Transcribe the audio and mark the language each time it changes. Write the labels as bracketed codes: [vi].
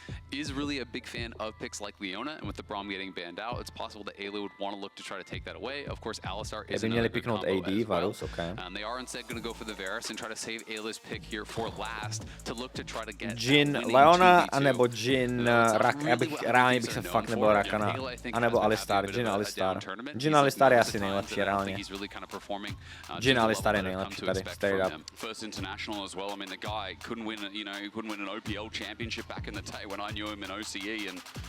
[en] Is really a big fan of picks like Leona, and with the Braum getting banned out, it's possible that Ayla would want to look to try to take that away. Of course, Alistar is another good combo as well. Okay. They are instead going to go for the Varus and try to save Ayla's pick here for last to look to try to get [cs] Jhin Leona, anebo Jhin Rak. Reálně bych se fakt nebyl Rakana, anebo Alistar, Jhin Alistar. Jhin Alistar je asi nejlepší reálně. Jhin Alistar je nejlepší tady, straight up. [en] First international as well. I mean, the guy couldn't win, you know, he couldn't win an OPL championship back in the day when I knew him in OCE, and